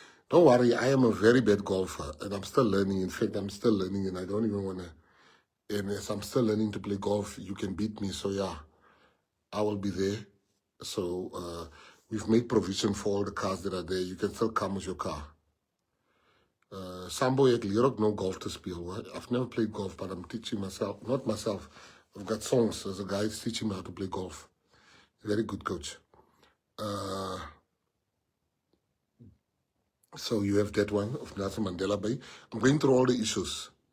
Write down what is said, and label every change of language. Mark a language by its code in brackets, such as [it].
[en] Don't worry, I am a very bad golfer and I'm still learning. In fact, I'm still learning and I don't even want to. And as I'm still learning to play golf, you can beat me. So yeah, I will be there. So we've made provision for all the cars that are there. You can still come with your car. [af] Sambo, ek leer ook no golf to speel. [en] I've never played golf, but I'm teaching myself. Not myself. I've got songs. There's a guy who's teaching me how to play golf. Very good coach. So you have that one of Nelson Mandela Bay. I'm going through all the issues.